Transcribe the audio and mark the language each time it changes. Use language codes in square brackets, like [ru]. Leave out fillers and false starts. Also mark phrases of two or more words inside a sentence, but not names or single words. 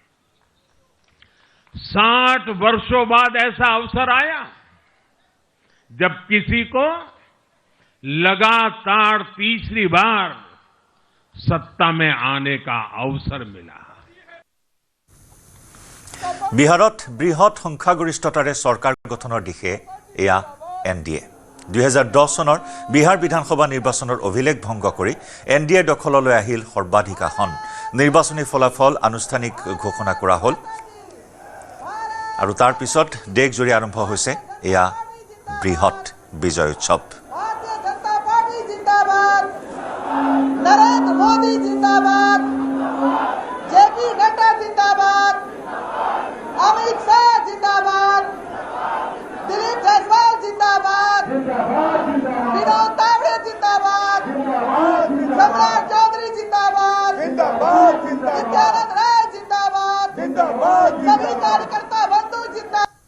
[hi] 60 वर्षों बाद ऐसा अवसर आया जब किसी को लगातार तीसरी बार सत्ता में आने का अवसर मिला। [as] বিহাৰত বৃহৎ সংখ্যাগৰিষ্ঠতাৰে চৰকাৰ গঠনৰ দিশে এয়া এনডিএ। 2010 চনৰ বিহাৰ বিধানসভা নিৰ্বাচনৰ অভিলেখ ভংগ কৰি এনডিএ দখললৈ আহিল সৰ্বাধিক আসন। নিৰ্বাচনী ফলাফল আনুষ্ঠানিক ঘোষণা কৰা হ'ল আৰু তাৰ পিছত দেশজুৰি আৰম্ভ হৈছে এয়া বৃহৎ বিজয় উৎসৱ। [hi] नरेंद्र मोदी जिंदाबाद, जेपी नड्डा जिंदाबाद, अमित शाह जिंदाबाद, दिलीप जायसवाल जिंदाबाद, विनोद तावड़े जिंदाबाद, सम्राट चौधरी जिंदाबाद, नित्यानंद राय जिंदाबाद, सभी कार्यकर्ता बंधु जिंदाबाद।